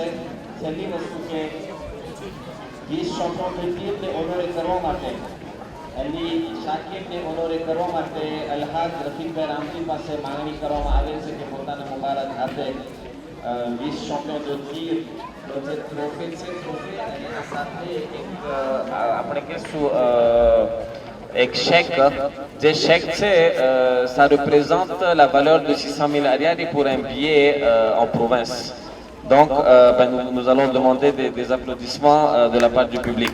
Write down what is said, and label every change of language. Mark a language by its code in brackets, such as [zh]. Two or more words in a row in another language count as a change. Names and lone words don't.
[gu] છેલ્લી વસ્તુ કે 20 શોટોને ઓનોરે કરવા માટે અલી શાકિબને ઓનોરે કરવા માટે અલ્હાજ રફીકભાઈ રામજી પાસે માંગણી કરવામાં આવે છે કે પોતાના મુબારક આપે. [fr] vice champion de tir, [gu] જે ટ્રોફી છે ટ્રોફી અને એના સાથે એક આપણે કહીશું એક chèque. [fr] Des chèques, ça représente la valeur de 600 000 ariari pour un billet en province. Donc, nous allons demander des applaudissements de la part du public.